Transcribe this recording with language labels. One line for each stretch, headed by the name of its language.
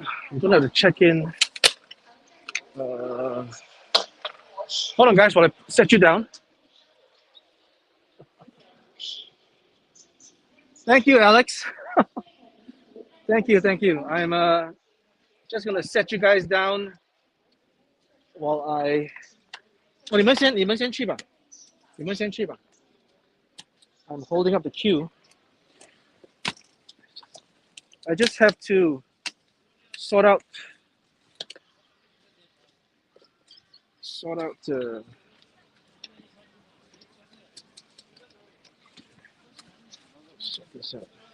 English: I'm gonna have to check in. Hold on, guys, while I set you down. Thank you, Alex. Thank you. I'm just gonna set you guys down while I.
Chinese: 哦，你们先去吧，你们先去吧。
English: I'm holding up the queue. I just have to sort out sort this out.